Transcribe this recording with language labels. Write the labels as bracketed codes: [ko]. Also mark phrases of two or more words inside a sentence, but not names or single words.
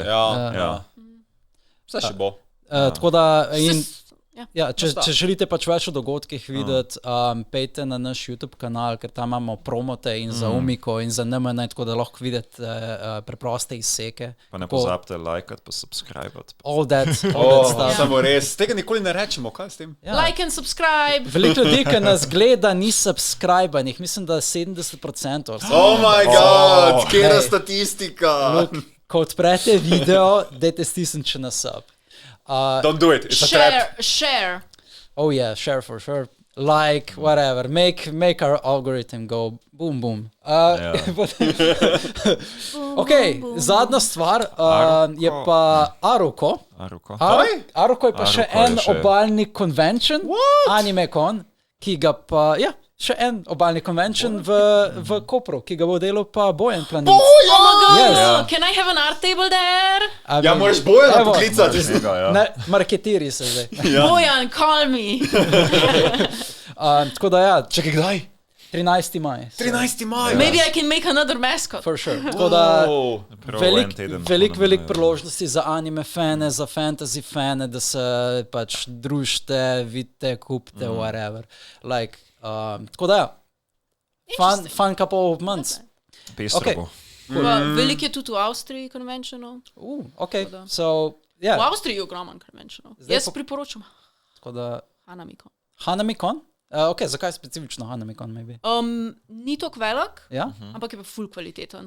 [sl] Ja. Vse še bo. Tako da, če želite pač več o dogodkih videti, pejte na naš YouTube kanal, ker tam imamo promote in za Umiko in za NMN, tako da lahko vidite preproste izseke. Pa ne pozabite lajkati, pa subscribati. [en] All that stuff. [sl] Samo res, tega nikoli ne rečemo, kaj s tem? [en] Like and subscribe. [sl] Veliko ljudi, ki nas gleda, ni subscribanih, mislim, da 70%. [en] Oh my god, [sl] kjera statistika. Ko odprete video, dajte stisniti še na sub. [en] Don't do it. It's a trap. Share. Oh yeah, share for sure. Like, whatever. Make our algorithm go boom, boom. [sl] Zadnja stvar je pa Aruko. Aruko je pa še en obalni convention, AnimeCon, ki ga pa, še en obalni convention v Kopru, ki ga bo delal pa Bojan Planinc. [en] Oh my god, can I have an art table there? [sl] Ja, moraš Bojana poklicati. Marketiri se zdaj. [en] Bojan, call me. [sl] Tako da Čekaj, kdaj? 13. maj. 13. maj. [en] Maybe I can make another mascot. For sure. [sl] Tako da velik priložnosti za anime fane, za fantasy fane, da se pač družite, vidite, kupite, [en] whatever. Like, [sl] tako da [en] fun couple of months. [sl] Pestro. Veliko je tudi v Avstriji konvenčnov. V Avstriji je ogromen konvenčnov. Jaz priporočam. Hanamikon. Hanamikon? Zakaj specifično Hanamikon? Ni tako velik, ampak je pa ful kvaliteten.